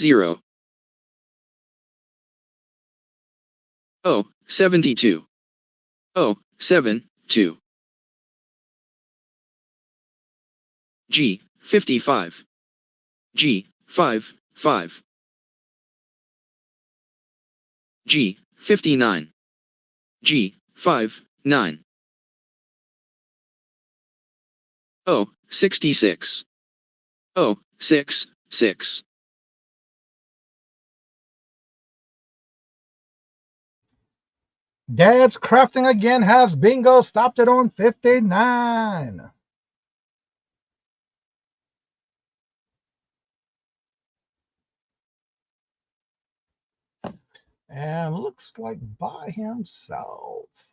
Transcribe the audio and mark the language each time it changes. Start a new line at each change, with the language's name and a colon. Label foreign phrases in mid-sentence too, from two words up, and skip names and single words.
English: O 72, O 72, G 55, G 55, G 59, G 59, O 66, O 66. Dad's Crafting again has bingo stopped it on 59. And looks like by himself.